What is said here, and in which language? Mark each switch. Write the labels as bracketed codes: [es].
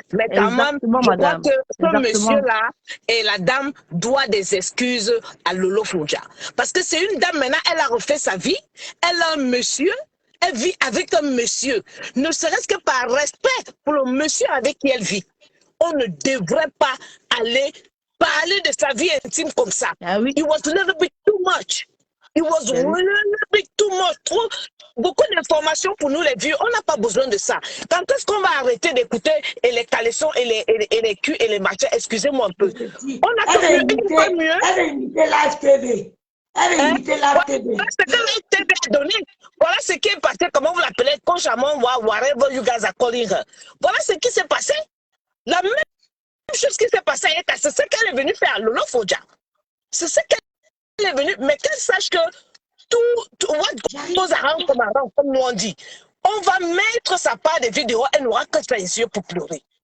[fr] Mais quand même, je crois que ce monsieur-là et la dame doit des excuses à Lolo Fouja. Parce que c'est une dame, maintenant, elle a refait sa vie. Elle a un monsieur. Elle vit avec un monsieur. Ne serait-ce que par respect pour le monsieur avec qui elle vit. On ne devrait pas aller parler de sa vie intime comme ça. [en] It was a little bit too much. It was a little bit too much. [fr] Beaucoup d'informations pour nous les vieux. On n'a pas besoin de ça. Quand est-ce qu'on va arrêter d'écouter les caleçons et les culs et les machins? Excusez-moi un peu. On a fait mieux. Elle va imiter Live TV. Elle va imiter Live TV. Voilà ce que Live TV a donné. Voilà ce qui est passé. Comment vous l'appelez? [en] Conchamon, whatever you guys are calling her. [fr] Voilà ce qui s'est passé. La même chose qui s'est passée à Eka, c'est ce qu'elle est venue faire à Lolo Fouja. C'est ce qu'elle est venue, mais qu'elle sache que tout [en] what goes around [fr] comme nous on dit. On va mettre sa part de vidéos, elle n'aura que ça ici pour pleurer.